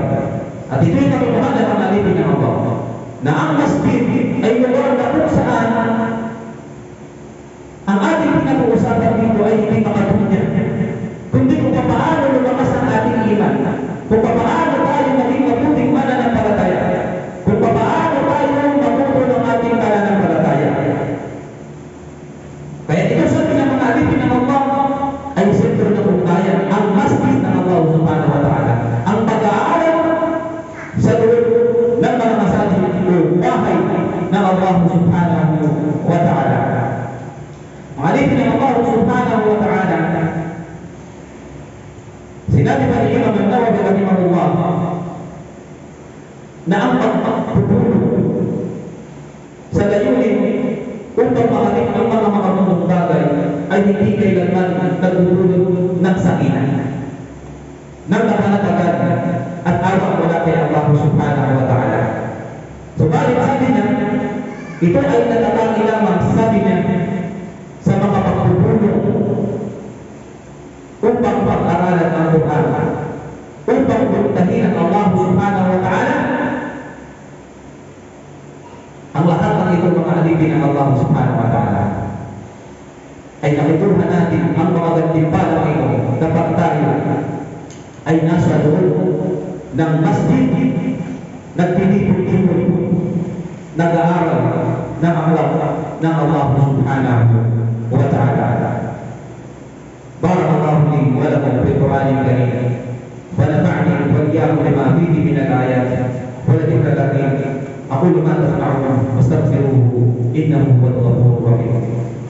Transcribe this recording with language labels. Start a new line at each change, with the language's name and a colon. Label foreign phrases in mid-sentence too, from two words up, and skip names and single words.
Filipino: At ito yung katotohanan ng alipin ng Allah, na ang masjid ay lugar na kung saan ang ating pinag-uusapan dito ay hindi makadunya, kundi kung paano lumakas ang ating iman, kung paano tayo maging mabuting mananampalataya, kung paano tayo matuto ng ating mananampalataya. Kaya ito sabi ng mga alipin ng Allah ay sentro ng ugnayan, ang masjid ng Allah
Arabic: سبحانه وتعالى,
Filipino: ang pag-aaral sa loob ng mga masajid o bahay ng Allah
Arabic: سبحانه وتعالى.
Filipino: Mga alipin ng Allah
Arabic: سبحانه وتعالى,
Filipino: sinabi pa ni Imam An-Nawawi rahimahullah na ang pagpupulong sa layunin upang makating ang mga makamundong bagay ay hindi kailanman nagdudulot ng sakinan, ng kapanatagan at awa mula kay Allah
Arabic: سبحانه وتعالى.
Filipino: Subalit sabi niya, ito ay natatangi lamang, sabi niya, sa mga pagpupulong upang pag-aralan ang Quran, upang puntahin ang Allah
Arabic: سبحانه وتعالى.
Filipino: Ang lahat ng ito mga alipin ng Allah
Arabic: سبحانه وتعالى
Filipino: ay nakituhan natin ang mga gantimpalang ito kapag tayo ay nasa loob ng masjid, nagtitipon-tipon, nag-aaral ng akhlaq ng Allah subhanahu wa ta'ala.
Arabic: بارك الله لي ولكم بالقرآن الكريم ونفعني وإياكم بما فيه من الآيات والذكر الحكيم. أقول ما تسمعون وأستغفره إنه هو الغفور الرحيم.